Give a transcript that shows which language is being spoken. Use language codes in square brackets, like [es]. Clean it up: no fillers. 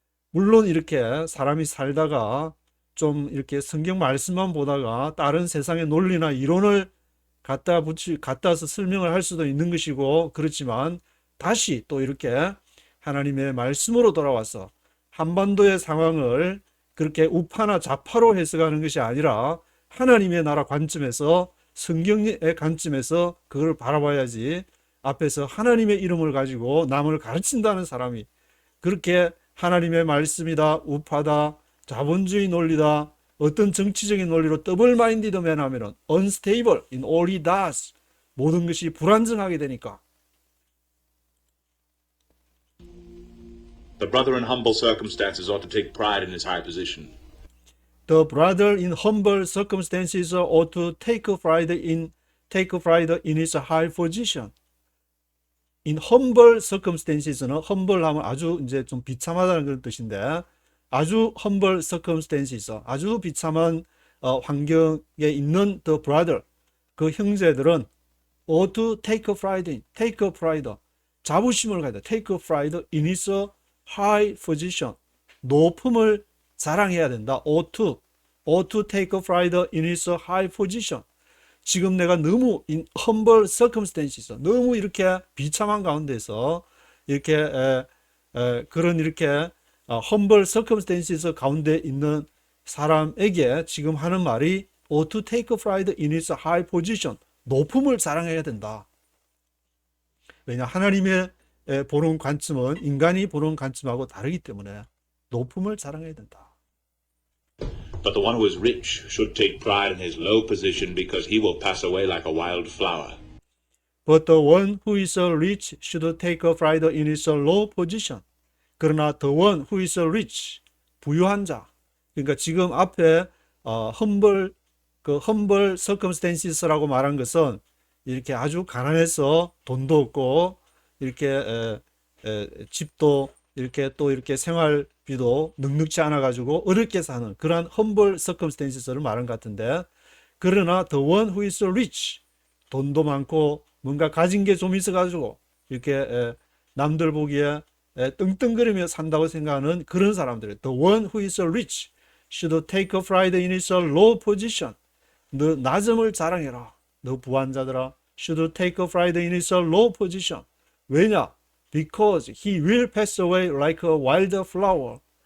[ko] 물론 이렇게 사람이 살다가 좀 이렇게 성경 말씀만 보다가 다른 세상의 논리나 이론을 갖다서 설명을 할 수도 있는 것이고 그렇지만 다시 또 이렇게 하나님의 말씀으로 돌아와서 한반도의 상황을 그렇게 우파나 좌파로 해석하는 것이 아니라 하나님의 나라 관점에서 성경의 관점에서 그걸 바라봐야지 앞에서 하나님의 이름을 가지고 남을 가르친다는 사람이 그렇게 하나님의 말씀이다, 우파다, 자본주의 논리다, 어떤 정치적인 논리로 더블 마인디드맨 하면은 [en] unstable in all he does. [ko] 모든 것이 불안정하게 되니까. [en] The brother in humble circumstances ought to take pride in his high position. The brother in humble circumstances ought to take pride in his high position. [ko] In humble circumstances는 humble 하면 아주 이제 좀 비참하다는 그런 뜻인데 아주 humble circumstances, 아주 비참한 환경에 있는 the brother, 그 형제들은 [en] ought to take pride, [ko] 자부심을 가져야 돼. [en] take pride in his high position, [ko] 높음을 자랑해야 된다. ought to take pride in his high position. 지금 내가 너무 in humble circumstances, 너무 이렇게 비참한 가운데서 이렇게 그런 이렇게 humble circumstances 가운데 있는 사람에게 지금 하는 말이 [en] ought to take pride in his high position, [ko] 높음을 자랑해야 된다. 왜냐 하나님의 보는 관점은 인간이 보는 관점하고 다르기 때문에 높음을 자랑해야 된다. [en] But the one who is rich should take pride in his low position because he will pass away like a wild flower. But the one who is rich should take pride in his low position. [ko] 그러나 [en] the one who is rich, [ko] 부유한 자. 그러니까 지금 앞에 humble circumstances라고 말한 것은 이렇게 아주 가난해서 돈도 없고 이렇게 집도 이렇게 또 이렇게 생활비도 넉넉지 않아 가지고 어렵게 사는 그러한 humble circumstances를 말한 것 같은데 그러나 [en] the one who is rich, [ko] 돈도 많고 뭔가 가진 게 좀 있어 가지고 이렇게 남들 보기에 떵떵거리며 산다고 생각하는 그런 사람들, [en] the one who is rich should take pride in his low position. [ko] 너 낮음을 자랑해라. 너 부한자들아, [en] should take pride in his low position. [ko] 왜냐? [en] Because he will pass away like a wild flower.